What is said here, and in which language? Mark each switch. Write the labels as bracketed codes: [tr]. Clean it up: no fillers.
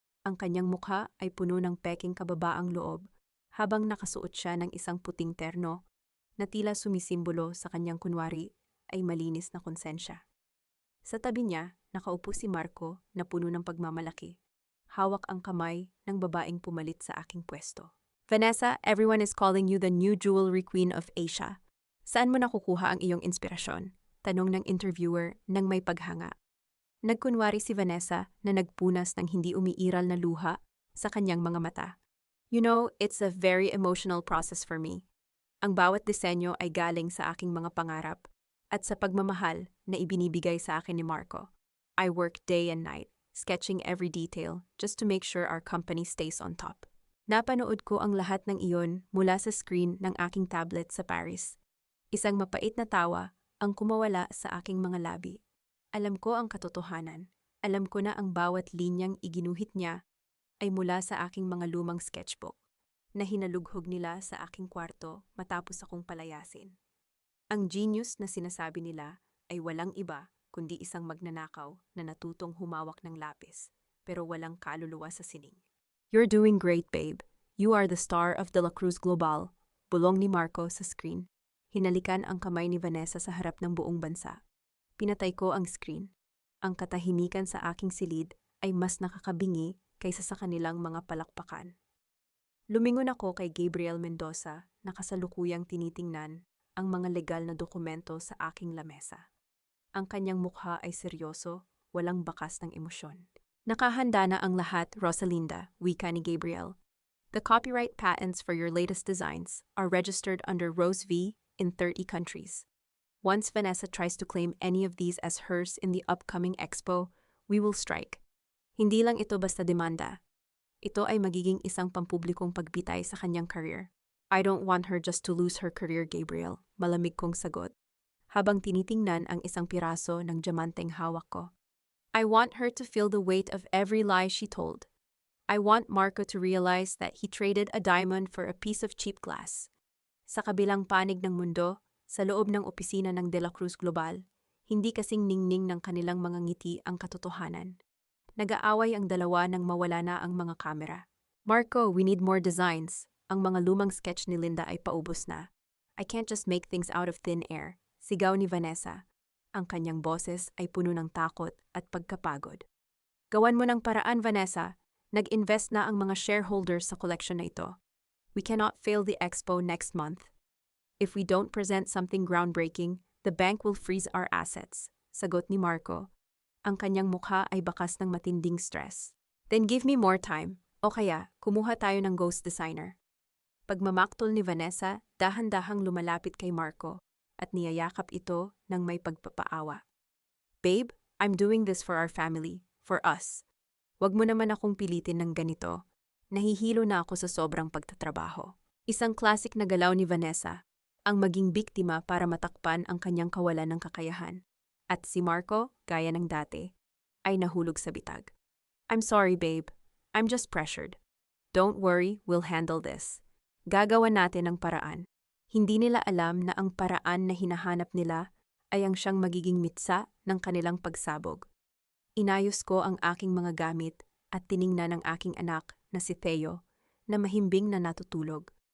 [tl] Ang kanyang mukha ay puno ng peking kababaang loob habang nakasuot siya ng isang puting terno na tila sumisimbolo sa kanyang kunwari ay malinis na konsensya. Sa tabi niya, nakaupo si Marco na puno ng pagmamalaki. Hawak ang kamay ng babaeng pumalit sa aking pwesto. [en] Vanessa, everyone is calling you the new jewelry queen of Asia. [tl] Saan mo nakukuha ang iyong inspirasyon? Tanong ng interviewer nang may paghanga. Nagkunwari si Vanessa na nagpunas ng hindi umiiral na luha sa kanyang mga mata. [en] You know, it's a very emotional process for me. [tl] Ang bawat disenyo ay galing sa aking mga pangarap at sa pagmamahal na ibinibigay sa akin ni Marco. [en] I work day and night, sketching every detail just to make sure our company stays on top. [tl] Napanood ko ang lahat ng iyon mula sa screen ng aking tablet sa Paris. Isang mapait na tawa ang kumawala sa aking mga labi. Alam ko ang katotohanan. Alam ko na ang bawat linyang iginuhit niya ay mula sa aking mga lumang sketchbook na hinalughog nila sa aking kwarto matapos akong palayasin. Ang genius na sinasabi nila ay walang iba kundi isang magnanakaw na natutong humawak ng lapis pero walang kaluluwa sa sining. [en] You're doing great, babe. You are the star of De La Cruz Global. [tl] Bulong ni Marco sa screen. Hinalikan ang kamay ni Vanessa sa harap ng buong bansa. Pinatay ko ang screen. Ang katahimikan sa aking silid ay mas nakakabingi kaysa sa kanilang mga palakpakan. Lumingon ako kay Gabriel Mendoza na kasalukuyang tinitingnan ang mga legal na dokumento sa aking lamesa. Ang kanyang mukha ay seryoso, walang bakas ng emosyon. Nakahanda na ang lahat, Rosalinda, wika ni Gabriel. [en] The copyright patents for your latest designs are registered under Rose V in 30 countries. Once Vanessa tries to claim any of these as hers in the upcoming expo, we will strike. [tl] Hindi lang ito basta demanda. Ito ay magiging isang pampublikong pagbitay sa kanyang career. [en] I don't want her just to lose her career, Gabriel. [tl] Malamig kong sagot. Habang tinitingnan ang isang piraso ng diamanteng hawak ko. [en] I want her to feel the weight of every lie she told. I want Marco to realize that he traded a diamond for a piece of cheap glass. [tl] Sa kabilang panig ng mundo, sa loob ng opisina ng De La Cruz Global, hindi kasing ningning ng kanilang mga ngiti ang katotohanan. Nag-aaway ang dalawa nang mawala na ang mga kamera. [en] Marco, we need more designs. [tl] Ang mga lumang sketch ni Linda ay paubos na. [en] I can't just make things out of thin air. [tl] Sigaw ni Vanessa. Ang kanyang boses ay puno ng takot at pagkapagod. Gawan mo ng paraan, Vanessa. Nag-invest na ang mga shareholders sa collection na ito. [en] We cannot fail the expo next month. If we don't present something groundbreaking, The bank will freeze our assets, [tl] sagot ni Marco. Ang kanyang mukha ay bakas ng matinding stress. [en] Then give me more time. [tl] O kaya, kumuha tayo ng ghost designer. Pagmamaktol ni Vanessa, dahan-dahang lumalapit kay Marco at niyayakap ito ng may pagpapaawa. [en] Babe, I'm doing this for our family, for us. [tl] Wag mo naman akong pilitin ng ganito. Nahihilo na ako sa sobrang pagtatrabaho. Isang classic na galaw ni Vanessa, ang maging biktima para matakpan ang kanyang kawalan ng kakayahan. At si Marco, gaya ng dati, ay nahulog sa bitag. [en] I'm sorry, babe. I'm just pressured. Don't worry, we'll handle this. [tl] Gagawa natin ang paraan. Hindi nila alam na ang paraan na hinahanap nila ay ang siyang magiging mitsa ng kanilang pagsabog. Inayos ko ang aking mga gamit at tiningnan ng aking anak na si Theo na mahimbing na natutulog.